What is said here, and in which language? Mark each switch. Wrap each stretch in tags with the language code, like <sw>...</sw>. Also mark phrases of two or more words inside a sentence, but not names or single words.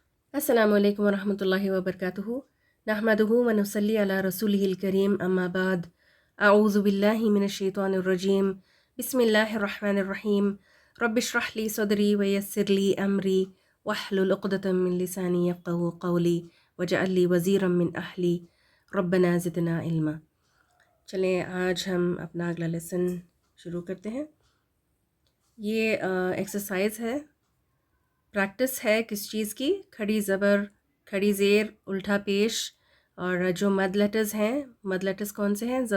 <ar>السلام عليكم ورحمة الله وبركاته نحمده ونصلي على رسوله الكريم أما بعد أعوذ بالله من الشيطان الرجيم بسم الله الرحمن الرحيم رب اشرح لي صدري ويسر لي أمري واحلل عقدة من لساني يفقهوا قولي واجعل لي وزيرا من أهلي ربنا زدنا علما.</ar> <ur>چلیں آج ہم اپنا اگلا لیسن شروع کرتے ہیں. یہ ایکسرسائز ہے، پریکٹس ہے کس چیز کی? کھڑی زبر، کھڑی زیر، الٹا پیش اور جو مد لیٹرز ہیں، مد لیٹرز کون سے ہیں?</ur>